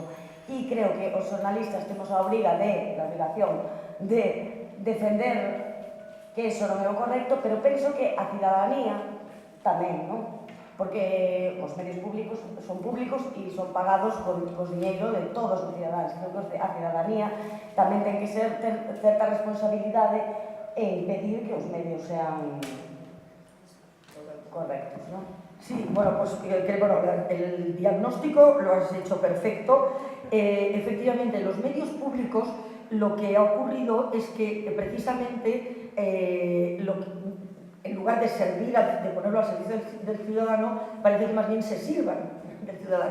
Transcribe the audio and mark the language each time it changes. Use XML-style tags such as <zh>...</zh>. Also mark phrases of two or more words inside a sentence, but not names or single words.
<gl>E creo que os xornalistas temos a obrigación de defender que eso non é o correcto, pero penso que a cidadanía tamén, non? Porque os medios públicos son públicos e son pagados con diñeiro de todos os cidadáns. Creo que a cidadanía tamén ten que ter certa responsabilidade e impedir que os medios sean correctos, non?</gl> <es>Sí, bueno, pues el diagnóstico lo has hecho perfecto. Efectivamente, los medios públicos lo que ha ocurrido es que precisamente en lugar de servir, de ponerlo al servicio del ciudadano, parece que más bien se sirvan del ciudadano.</es>